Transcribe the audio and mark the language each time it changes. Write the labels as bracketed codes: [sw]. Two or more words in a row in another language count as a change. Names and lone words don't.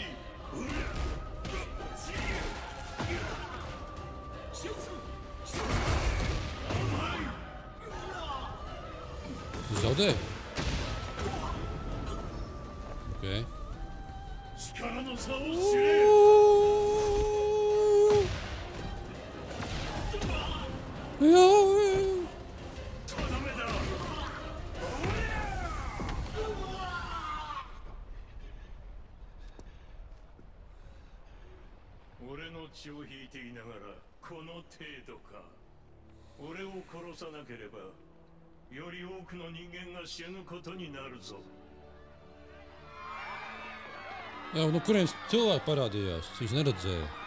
[lv] Tu zaudēji? Ok. Jā. [ja] 血を引いていながらこの程度か。俺を殺さなければより多くの人間が死ぬことになるぞ。 [lv] Jā, nu kurienes cilvēki parādījās? Viņš neredzēja.